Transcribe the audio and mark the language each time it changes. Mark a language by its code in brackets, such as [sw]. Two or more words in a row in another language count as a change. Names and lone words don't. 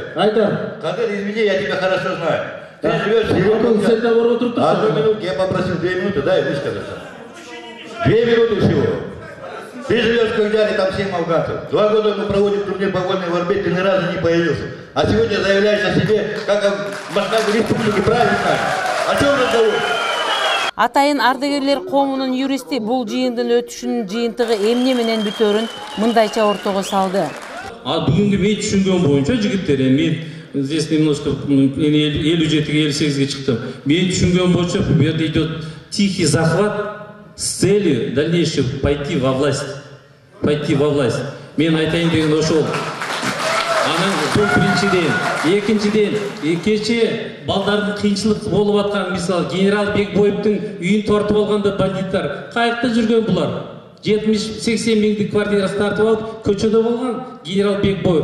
[ru] Кадыр, извини, я тебя хорошо знаю. Ты живешь в одну минуту, я попросил 2 минуты, дай высказаться. 2 минуты всего. Ты живешь в Кагдяре, там 7 афганцев. 2 года мы проводим турнир по вольной борьбе, ты ни разу не появился. А сегодня заявляешь о себе, как о масштабе республики, правильно? О чем разговор? [ky] Атайын ардагерлер коомунун юристи бул жыйындын өтүшүнүн жыйынтыгы эмне менен бүтөөрүн мындайча ортого салды. Бүгүнкү мен түшүнгөн боюнча жигиттер, мен [ru] здесь немножко [ky] 57-ге 58-ге чыктым. Мен түшүнгөн боюнча бу жерде [ru] идет тихий захват с целью дальнейшего пойти во власть. [ky] Мен айтайын деген ошол. Анан бул биринчиден, экинчиден, кече балдардын кыйынчылык болуп аткан, мисалы генерал Бекбоевдун үйүн тартып алганда бандиттар каякта жүргөн булар? 70-80 миңдик квартирасын тартып алып, көчөдө болгон генерал Бекбоев.